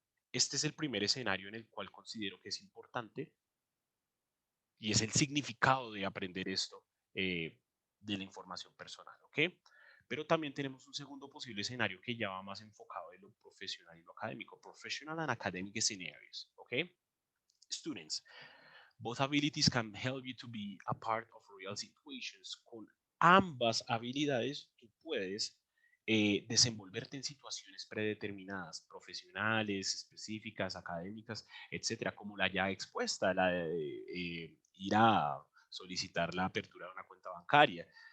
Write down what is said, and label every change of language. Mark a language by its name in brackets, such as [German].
[Spanish] Este es el primer escenario en el cual considero que es importante y es el significado de aprender esto de la información personal, ¿ok? Pero también tenemos un segundo posible escenario que ya va más enfocado en lo profesional y lo académico, [English] professional and academic scenarios, [Spanish] ¿ok? [English] Students, both abilities can help you to be a part of real situations. [Spanish] Con ambas habilidades tú puedes desenvolverte en situaciones predeterminadas, profesionales, específicas, académicas, etcétera, como la ya expuesta, la de ir a solicitar la apertura de una cuenta bancaria.